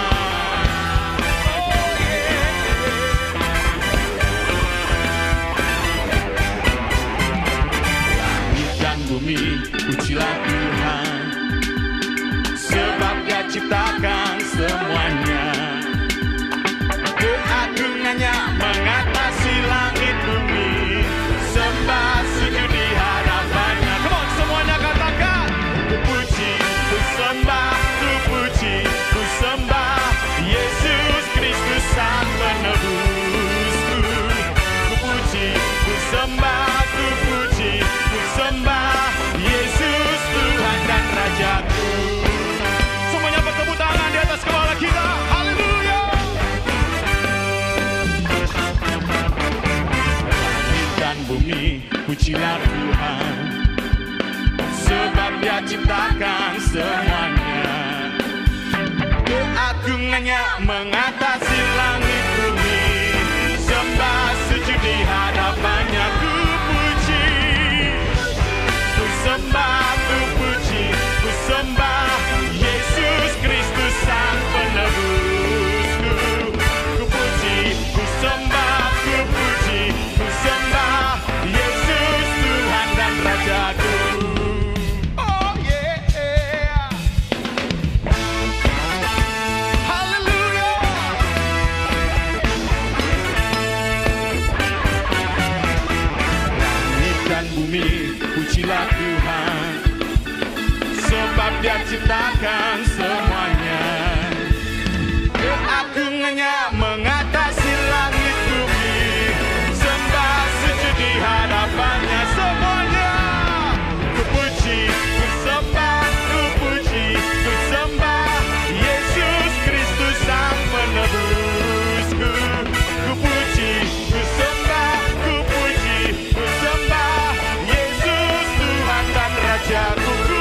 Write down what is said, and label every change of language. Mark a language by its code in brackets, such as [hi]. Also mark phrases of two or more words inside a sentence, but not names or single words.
[id] Langit dan bumi pujilah Tuhan, sebab Dia ciptakan semuanya, keagungannya mengatasi langit bumi, sembah sujud di hadapannya. [en] Come on, [id] semuanya katakan. Ku puji, ku sembah, ku puji, ku sembah Yesus Kristus Sang Penebusku. Ku puji, ku sembah, ku puji, ku sembah Yesus Tuhan dan Rajaku. Semuanya bertepuk tangan di atas kepala kita. Haleluya. Bumi, pujilah Tuhan, sebab Dia ciptakan semuanya, keagungannya mengatasi langit bumi, sembah sujud di hadapannya. Ku puji, ku sembah, ku puji, ku sembah Yesus Kristus Sang Penebusku. Ku puji, ku sembah, ku puji, ku sembah Yesus Tuhan dan Rajaku. [en] Oh yeah. [id] Haleluya. Langit dan bumi pujilah Tuhan, sebab Dia ciptakan semuanya, keagungannya mengatasi langit bumi, sembah sujud di hadapannya. Semuanya ku puji, ku sembah, ku puji, ku sembah Yesus Kristus Sang Penebusku. Ku puji, ku sembah, ku puji, ku sembah Yesus Tuhan dan Rajaku.